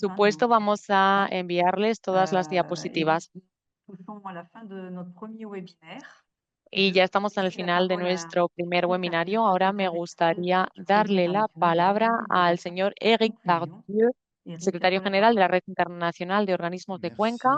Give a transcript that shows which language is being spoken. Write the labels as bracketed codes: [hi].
[es] supuesto, vamos a enviarles todas las [fr] Et [es] diapositivas. [fr] nous touchons à la fin de notre premier webinaire. [es] Y ya estamos en el final de nuestro primer webinario. Ahora me gustaría darle la palabra al señor Eric Tardieu, secretario general de la Red Internacional de Organismos de Cuenca.